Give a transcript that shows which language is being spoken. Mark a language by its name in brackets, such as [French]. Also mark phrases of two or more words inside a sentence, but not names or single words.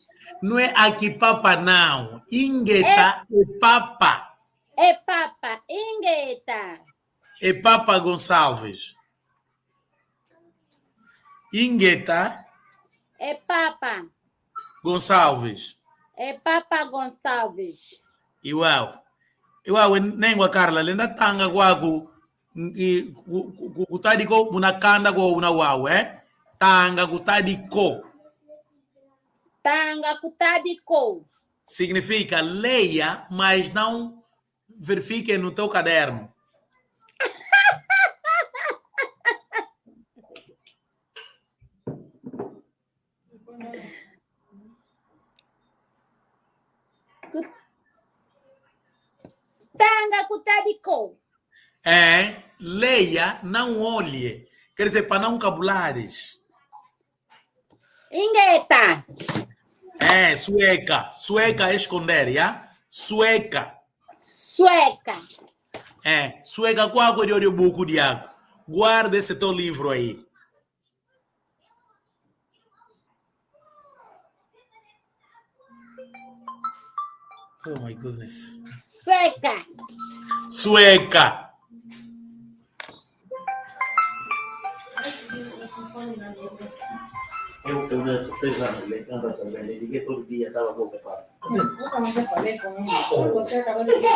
[Portuguese] Não é aqui papa, não. Ingueta é papa. É Papa, Ingueta. É Papa Gonçalves. Ingueta É Papa. Gonçalves. É Papa Gonçalves. [Kongo] Iwau. Iwau, nengwa Carla, lenda tanga kwaku kutadiko munakanda kwa unawau, Tanga kutadiko. Tanga Kutadiko. [Portuguese] Significa leia, mas não verifique no teu caderno. [Kongo] Tanga Kutadiko. [Portuguese] Leia, não olhe. Quer dizer, para não cabulares. [Kongo] Ingueta. [Portuguese] Sueca. Sueca é esconder, Sueca. [Kongo] Sueca. [Portuguese] Sueca, qual é de audiobook, Diago? Guarda esse teu livro aí. [English] Oh my goodness. [Kongo] Sueca. Sueca. [Portuguese] Eu já fez lá, ele liguei todo dia, estava ocupado. Nunca mais falei com ele. Você acabou de ver.